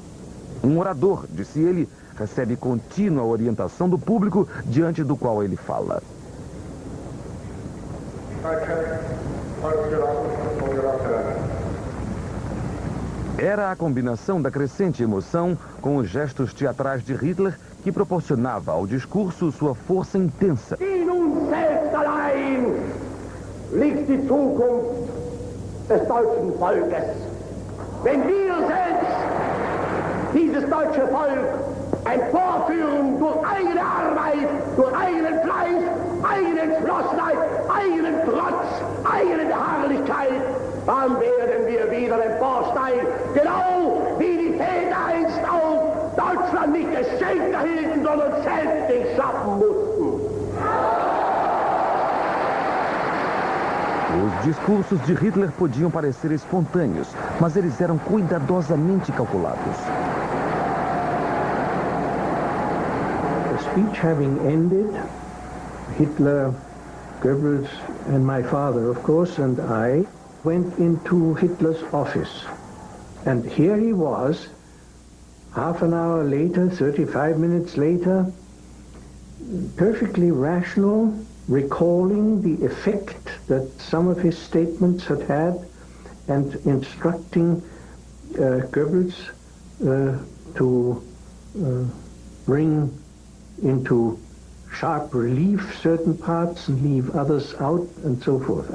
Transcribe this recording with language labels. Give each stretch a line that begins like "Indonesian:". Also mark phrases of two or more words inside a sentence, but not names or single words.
Portuguese: Um orador, disse ele, recebe contínua orientação do público diante do qual ele fala. Era a combinação da crescente emoção com os gestos teatrais de Hitler que proporcionava ao discurso sua força intensa.
German: In uns selbst allein liegt die Zukunft des deutschen Volkes. Wenn wir selbst dieses deutsche Volk emporführen durch eigene Arbeit, durch eigenen Fleiß, eigene Entschlossenheit, eigenen Trotz, eigene Beharrlichkeit, dann werden wir wieder emporsteigen, genau wie die Väter einst auch Deutschland nicht geschenkt erhielten, sondern selbst schaffen mussten.
Portuguese: Os discursos de Hitler podiam parecer espontâneos, mas eles eram cuidadosamente calculados.
English: The speech having ended, Hitler, Goebbels and my father, of course, and I went into Hitler's office. And here he was, half an hour later, 35 minutes later, perfectly rational, recalling the effect that some of his statements had had and instructing Goebbels to bring into sharp relief certain parts and leave others out and so forth.